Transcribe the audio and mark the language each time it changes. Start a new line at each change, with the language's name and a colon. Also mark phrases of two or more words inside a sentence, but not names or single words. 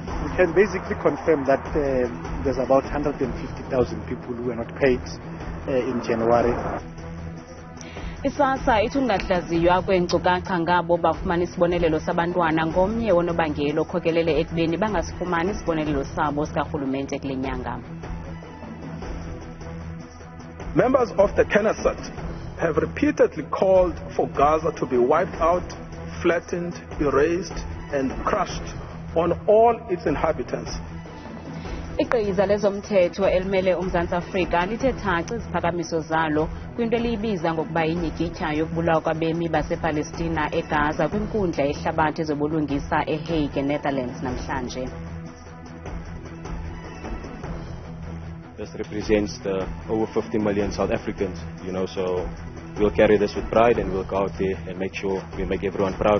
English: can basically confirm that there's about 150,000 people who were not paid in January.
Xhosa: I-SASSA ithi ukungahlaziywa kweenkcukacha ngabo bafumana isibonelelo sabantwana ngomnye wonobangela okhokelele ekubeni bangasifumani isibonelelo sabo sikarhulumente kule nyanga.
English: Members of the Knesset have repeatedly called for Gaza to be wiped out, flattened, erased, and crushed on all its inhabitants.
Xhosa: Iqhiza lezomthetho elimele uMzantsi Afrika lithe thaci iziphakamiso zalo kwinto eliyibiza ngokuba yinyikitya yokubulawa kwabemi basePalestina eGaza kwinkundla yehlabathi ezobulungisa eHague, eNetherlands namhlanje.
English: This represents the over 50 million South Africans, so we'll carry this with pride and we'll go out there and make sure we make everyone proud.